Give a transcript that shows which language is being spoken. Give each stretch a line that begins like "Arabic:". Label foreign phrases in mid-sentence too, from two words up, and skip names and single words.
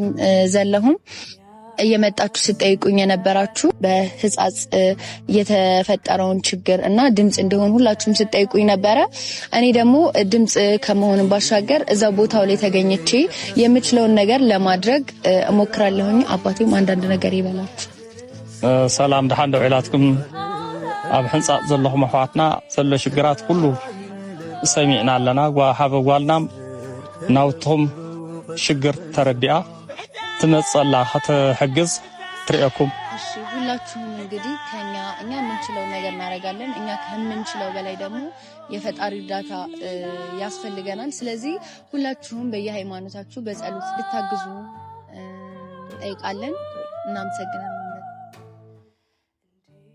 Amharic: ዘለሁም እየመጣችሁ ስጠይቁኝ የነበራችሁ በህጻጽ የተፈጠረውን ችግር እና ድምጽ እንደሆን ሁላችሁም ስጠይቁኝ ነበረ። እኔ ደግሞ ድምጽ ከመሆን ባሻገር እዛ ቦታው ላይ ተገኝቼ የምችለውን ነገር ለማድረግ እሞክራለሁኝ። አባቴም አንዳንድ ነገር ይበላችሁ።
Tigrinya: ሰላም ደሃንዶ ይላትኩም ኣብ ህንጻጽ ዘለኹም አሕዋትና ዘሎ ሽግራት ሁሉ ሰሚዕና ኣለና። ጓሃበጓልናም ናውትኩም ሽግር ተረዲኣ ትመጸላ ከተሕግዝ ትሪአኩም።
Amharic: እሺ ሁላችሁም እንግዲህ እኛ የምንችለው ነገር እናደርጋለን። እኛ ከምንችለው በላይ ደግሞ የፈጣሪ እርዳታ ያስፈልገናል። ስለዚህ ሁላችሁም በየሃይማኖታችሁ በጸሎት ልታግዙ እንጠይቃለን። እናመሰግናለን።